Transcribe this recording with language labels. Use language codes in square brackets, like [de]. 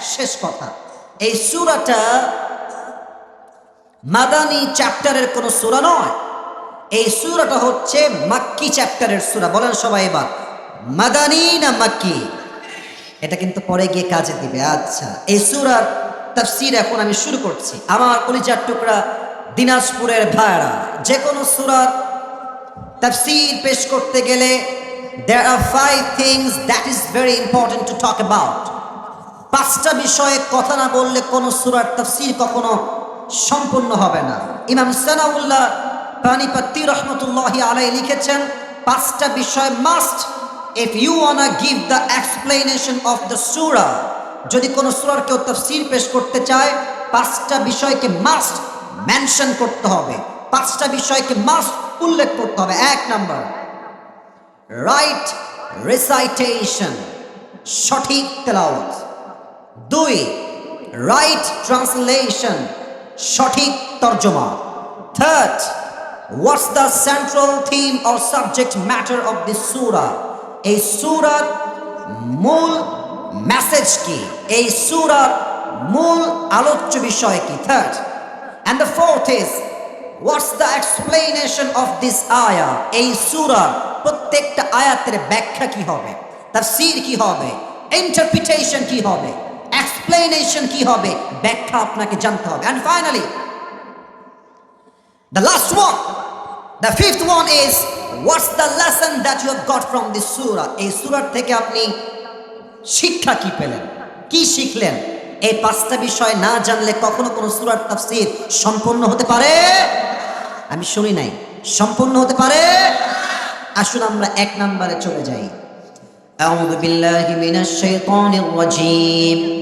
[bn] শেষ কথা, এই সূরাটা মাদানী চ্যাপ্টারের কোন সূরা নয়। এই সূরাটা হচ্ছে মাক্কি চ্যাপ্টারের সূরা। বলেন সবাই এবার মাদানী না মাক্কি? এটা কিন্তু পরে গিয়ে কাজে দিবে। আচ্ছা, এই সূরার তাফসীর এখন আমি শুরু করছি। আমার কলিজার টুকরা দিনাজপুরের ভাইরা, যে কোনো সূরার তাফসীর পেশ করতে গেলে [en] there are 5 things that is very important to talk about. [bn] 5টা বিষয়ে কথা না বললে কোনো সূরার তাফসীর কখনো সম্পূর্ণ হবে না। ইমাম সানাউল্লাহ পানিপত্তি রহমতুল্লাহি আলাইহি লিখেছেন 5টা বিষয় must [en] if you wanna give the explanation of the surah. [bn] যদি কোনো সূরার কেউ তাফসীর পেশ করতে চায় 5টা বিষয়কে মাস্ট মেনশন করতে হবে, 5টা বিষয়কে মাস্ট উল্লেখ করতে হবে। 1 নাম্বার, রাইট রিসাইটেশন, সঠিক তেলাওয়াত। 2, রাইট ট্রান্সলেশন, সঠিক তর্জমা। [en] 3rd, what's the central theme or subject matter of this surah? [bn] এই সূরার মূল মেসেজ কি, এই সূরার মূল আলোচ্য বিষয় কি। [en] 3rd, and the 4th is what's the explanation of this ayah? [bn] এই সূরার প্রত্যেকটা আয়াতের ব্যাখ্যা কি হবে, তাফসীর কি হবে, ইন্টারপ্রিটেশন কি হবে, এক্সপ্লেনেশন কি হবে, ব্যাখ্যা আপনাকে জানতে হবে। [en] And finally, the last one, the 5th one is what's the lesson that you have got from this surah? [bn] এই সূরার থেকে আপনি শিক্ষা কি পেলেন, কি শিখলেন? এই 5টা বিষয় না জানলে কখনো কোনো সূরার তাফসীর সম্পূর্ণ হতে পারে, আমি শুনি নাই, সম্পূর্ণ হতে পারে। আসুন আমরা 1 নম্বরে চলে যাই। [ar] আউযু বিল্লাহি মিনাশ শাইতানির রাজীম।